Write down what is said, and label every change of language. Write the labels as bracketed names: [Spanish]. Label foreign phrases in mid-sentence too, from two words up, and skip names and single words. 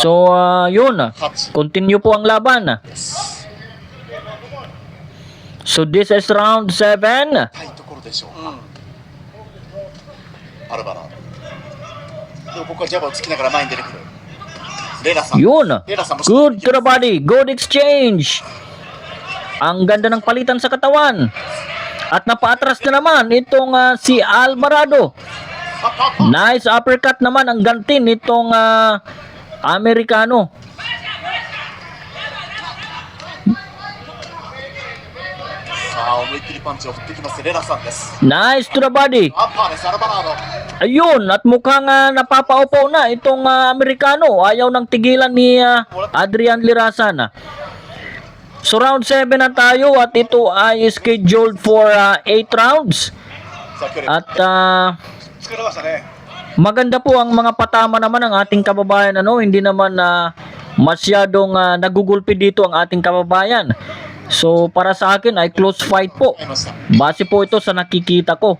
[Filipino] So yun. 8 Continue po ang laban. [Japanese] です [English] So this is round 7. [Japanese] 深いところでしょうか、アルバラードでもここはジャブをつきながら前に出てくるレラさん。 [Filipino] Yun. [Japanese] レラさんも [English] Good to the body. Good exchange. [Filipino] Ang ganda ng palitan sa katawan. At napaatras na naman itong si Alvarado. [English] Nice uppercut [Filipino] naman ang ganti nitong Amerikano. [Japanese] さあ思いっきりパンチを振ってきますレラさんです。 [English] Nice to the body. [Japanese] アッパーですアルバラード。 [Filipino] Ayun, at mukhang napapaupaw na itong Amerikano. Ayaw nang tigilan ni Adrian Lirasan. So round 7 na tayo at ito ay [English] scheduled for 8 rounds. [Japanese] さあ距離 [Filipino] At [Japanese] 疲れましたね。 [Filipino] maganda po ang mga patama naman ng ating kababayan. Hindi naman masyadong nagugulpi dito ang ating kababayan. So para sa akin ay [English] close fight [Filipino] po. [Japanese] いました。 [Filipino] Base po ito sa nakikita ko.